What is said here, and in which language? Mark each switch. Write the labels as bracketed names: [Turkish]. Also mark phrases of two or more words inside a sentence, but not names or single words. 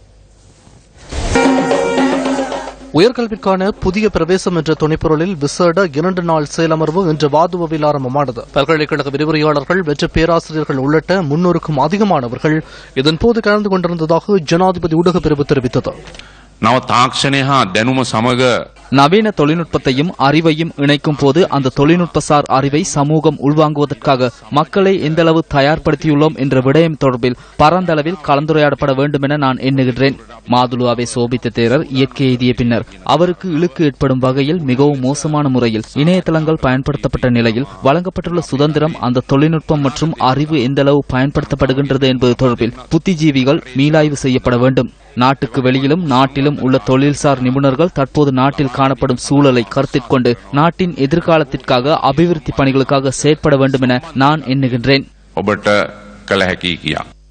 [Tamil] உயர்கல்விக்கான புதிய பிரவேசம் என்ற துணைப்பொருளில் விசேட 2 நாள் செயலமர்வு இன்று வாதுவவில் ஆரம்பமானது. பல்கலைக்கழக விரிவுரையாளர்கள் வெற்று பேராசிரியர்கள் உள்ளிட்ட 300க்கும் அதிகமானவர்கள் இதன்போது கலந்து கொண்டிருந்ததாக ஜனாதிபதி ஊடகப் பிரிவு தெரிவித்தது. [Sinhala] නව තාක්ෂණය හා දැනුම සමග [Tamil] நவீன தொழில்நுட்பத்தையும் அறிவையும் இணைக்கும் போது அந்த தொழில்நுட்பசார் அறிவை சமூகம் உள்வாங்குவதற்காக மக்களை எந்தளவு தயார்படுத்தியுள்ளோம் என்ற விடயம் தொடர்பில் பரந்தளவில் கலந்துரையாடப்பட வேண்டும் என நான் எண்ணுகின்றேன். மாதுலுவாவை சோபித்த தேரர் இயற்கை எய்திய பின்னர் அவருக்கு இழுக்கு ஏற்படும் வகையில் மிகவும் மோசமான முறையில் இணையதளங்கள் பயன்படுத்தப்பட்ட நிலையில் வழங்கப்பட்டுள்ள சுதந்திரம் அந்த தொழில்நுட்பம் மற்றும் அறிவு எந்தளவு பயன்படுத்தப்படுகின்றது என்பது தொடர்பில் புத்திஜீவிகள் மீளாய்வு செய்யப்பட வேண்டும். நாட்டுக்கு வெளியிலும் நாட்டிலும் உள்ள தொழில்சார் நிபுணர்கள் தற்போது நாட்டில் காணப்படும் சூழலை கருத்தில் கொண்டு நாட்டின் எதிர்காலத்திற்காக அபிவிருத்தி பணிகளுக்காக செயற்பட வேண்டும் என நான் எண்ணுகின்றேன். [Sinhala] ඔබට කළ හැකි කියා